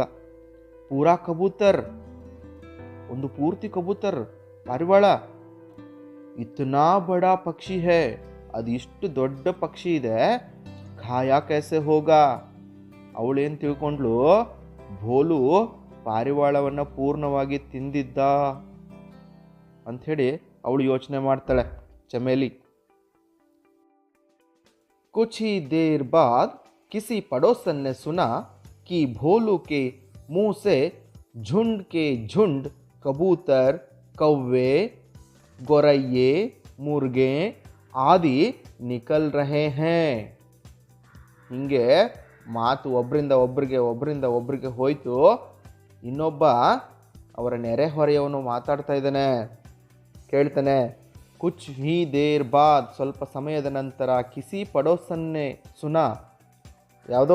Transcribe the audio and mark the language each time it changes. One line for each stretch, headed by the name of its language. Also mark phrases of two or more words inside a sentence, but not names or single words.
Hindi: पूरा कबूतर,
Kannada: ಒಂದು ಪೂರ್ತಿ ಕಬೂತರ್ ಪಾರಿವಾಳ,
Hindi: इतना बड़ा पक्षी है,
Kannada: ಅದು ಇಷ್ಟು ದೊಡ್ಡ ಪಕ್ಷಿ ಇದೆ,
Hindi: खाया कैसे होगा.
Kannada: ಅವಳೇನು ತಿಳ್ಕೊಂಡ್ಲು, ಭೋಲು ಪಾರಿವಾಳವನ್ನು ಪೂರ್ಣವಾಗಿ ತಿಂದಿದ್ದ ಅಂಥೇಳಿ ಅವಳು ಯೋಚನೆ ಮಾಡ್ತಾಳೆ ಚಮೇಲಿ.
Hindi: कुछ ही देर बाद किसी पड़ोसन ने सुना कि भोलू के मुंह से झुंड के झुंड कबूतर, कौवे, गोरैये, मुर्गे आदि निकल रहे हैं.
Kannada: ಹಿಂಗೆ ಮಾತು ಒಬ್ಬರಿಂದ ಒಬ್ಬರಿಗೆ ಹೋಯಿತು. ಇನ್ನೊಬ್ಬ ಅವರ ನೆರೆಹೊರೆಯವನು ಮಾತಾಡ್ತಾ ಇದ್ದಾನೆ. ಕೇಳ್ತಾನೆ,
Hindi: कुछ ही देर बाद,
Kannada: ಸ್ವಲ್ಪ ಸಮಯದ ನಂತರ,
Hindi: किसी पड़ोसन ने सुना,
Kannada: ಯಾವುದೋ